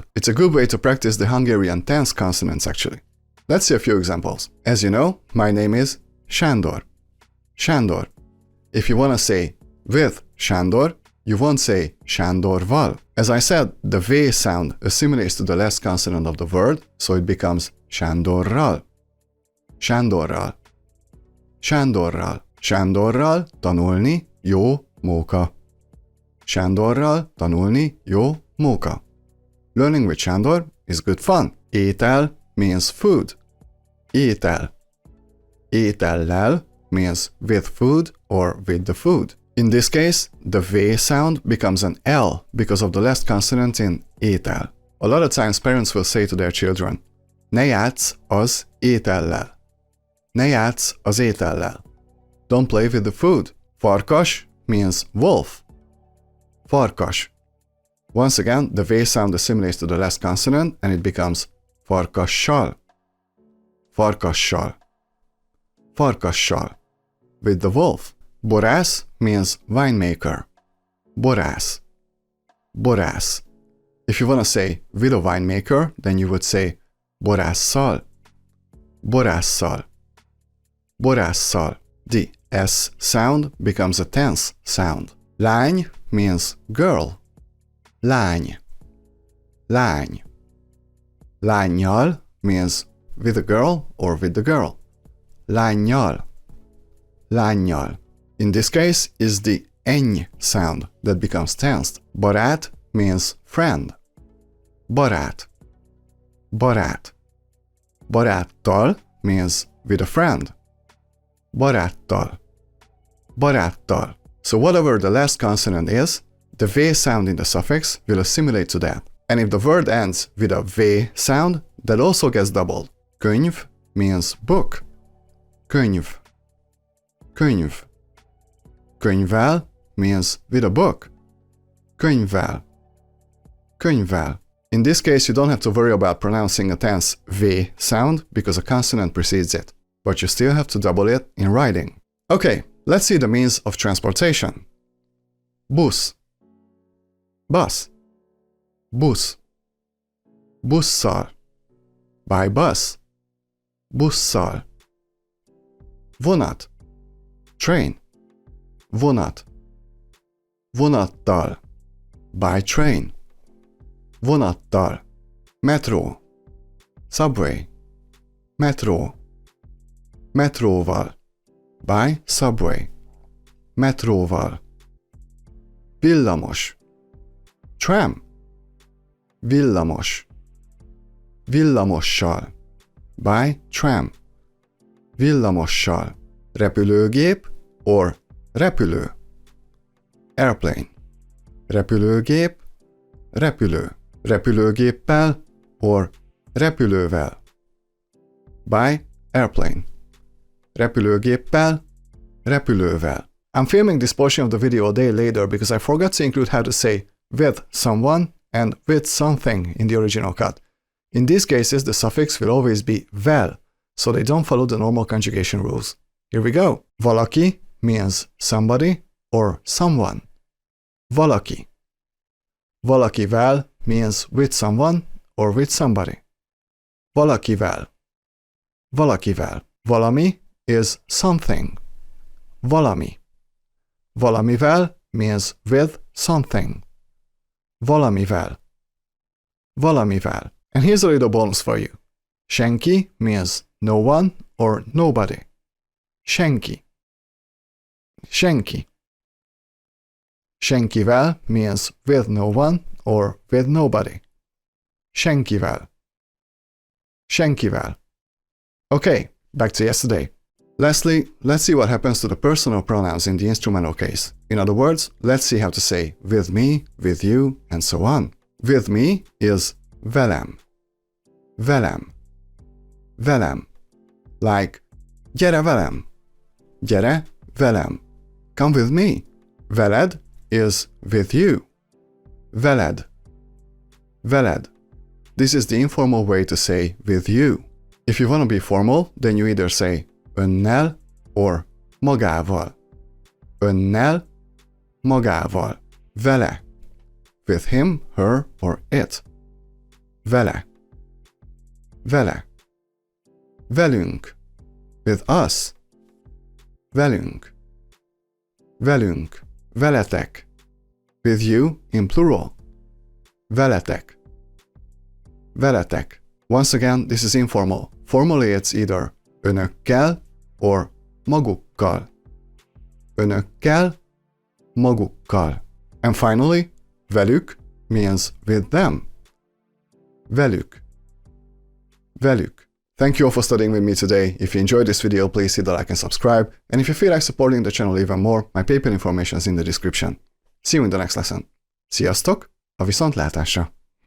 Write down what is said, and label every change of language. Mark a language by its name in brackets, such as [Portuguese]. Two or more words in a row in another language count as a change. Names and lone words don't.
[English] It's a good way to practice the Hungarian tense consonants actually. Let's see a few examples. As you know, my name is Sándor. Sándor. If you want to say with Sándor, you won't say Sándorval. As I said, the V sound assimilates to the last consonant of the word, so it becomes Sándorral. [Hungarian] Sándorral. Sándorral. Sándorral tanulni jó móka. Sándorral tanulni jó móka. [English] Learning with Sándor is good fun. Étel means food. Étel. Étellel means with food or with the food. In this case, the V sound becomes an L because of the last consonant in étel. A lot of times parents will say to their children, [Hungarian] ne játsz az étellel. Ne játsz az étellel. [English] Don't play with the food. Farkas means wolf. Farkas. Once again, the V sound assimilates to the last consonant and it becomes farkassal. [Hungarian] Farkassal. Farkassal. [English] With the wolf. Borász means winemaker. [Hungarian] Borász. Borász. [English] If you want to say with a winemaker, then you would say [Hungarian] borásszal, borásszal, borásszal. [English] The S sound becomes a tense sound. Lány means girl. [Hungarian] Lány, lány. [English] Lánnyal means with a girl or with the girl. [Hungarian] Lánnyal, lánnyal. [English] In this case is the eny sound that becomes tensed. Barát means friend. [Hungarian] Barát, barát. [English] Baráttal means with a friend. [Hungarian] Baráttal, baráttal. [English] So whatever the last consonant is, the v sound in the suffix will assimilate to that. And if the word ends with a v sound, that also gets doubled. Könyv means book. [Hungarian] Könyv, könyv. [English] Könyvvel means with a book. [Hungarian] Könyvvel, könyvvel. [English] In this case, you don't have to worry about pronouncing a tense v sound because a consonant precedes it, but you still have to double it in writing. Okay, let's see the means of transportation. [Hungarian] Busz, bus, busz, busszal, [English] by bus, [Hungarian] busszal. Vonat, train, vonat, vonattal, [English] by train, vonattal. [Hungarian] Metro, subway, metro, metróval, [English] by subway, [Hungarian] metróval. Villamos, tram, villamos, villamossal, [English] by tram, [Hungarian] villamossal. Repülőgép or repülő. Airplane, repülőgép, repülő. Repülőgéppel or repülővel, [English] by airplane. [Hungarian] Repülőgéppel, repülővel. [English] I'm filming this portion of the video a day later because I forgot to include how to say with someone and with something in the original cut. In these cases, the suffix will always be vel, so they don't follow the normal conjugation rules. Here we go. Valaki means somebody or someone. Valaki. Valakivel means with someone or with somebody. [Hungarian] Valakivel. Valakivel. [English] Valami is something. Valami. Valamivel means with something. [Hungarian] Valamivel. Valamivel. [English] And here's a little bonus for you. Senki means no one or nobody. [Hungarian] Senki. Senki. [English] Senkivel means with no one or with nobody. [Hungarian] Senkivel. Senkivel. [English] Okay, back to yesterday. Lastly, let's see what happens to the personal pronouns in the instrumental case. In other words, let's see how to say with me, with you, and so on. With me is [Hungarian] velem. Velem. Velem. Like, gyere velem. Gyere velem. [English] Come with me. Veled is with you. Veled. Veled. This is the informal way to say with you. If you want to be formal, then you either say [Hungarian] önnel or magával. Önnel, magával. Vele. [English] With him, her, or it. [Hungarian] Vele. Vele. Velünk. [English] With us. [Hungarian] Velünk. Velünk. Veletek. [English] With you in plural. [Hungarian] Veletek. Veletek. [English] Once again, this is informal. Formally, it's either [Hungarian] önökkel or magukkal. Önökkel, magukkal. [English] And finally, velük means with them. [Hungarian] Velük. Velük. [English] Thank you all for studying with me today. If you enjoyed this video, please hit the like and subscribe. And if you feel like supporting the channel even more, my PayPal information is in the description. See you in the next lesson. [Hungarian] Sziasztok! A viszontlátásra!